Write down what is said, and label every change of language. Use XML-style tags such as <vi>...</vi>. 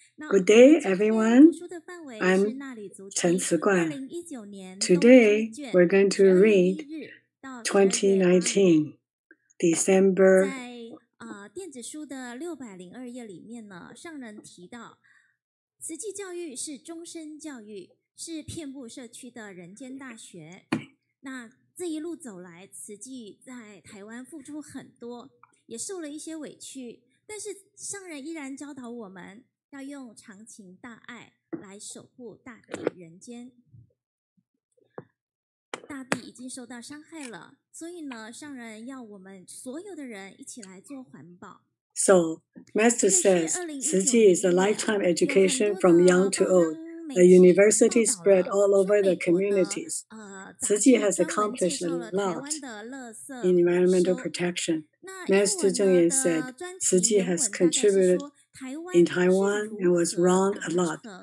<en>Good day, everyone. I'm Chen Ciguan. Today, we're going to read 2019, December.</en> <zh>电子书的602页里面呢，上人提到，慈济教育是终身教育，是遍布社区的人间大学。那这一路走来，慈济在台湾付出很多，也受了一些委屈，但是上人依然教导我们要用长情大爱来守护大地人间。大地已经受到伤害了，所以呢，上人要我们所有的人一起来做环保。</zh> <en>So, Master says, 慈济 is a lifetime education from young to old, a university spread all over the communities. 慈济 has accomplished a lot in environmental protection. Master Zheng Yan said, 慈济 has contributed in Taiwan and was wronged a lot.</en>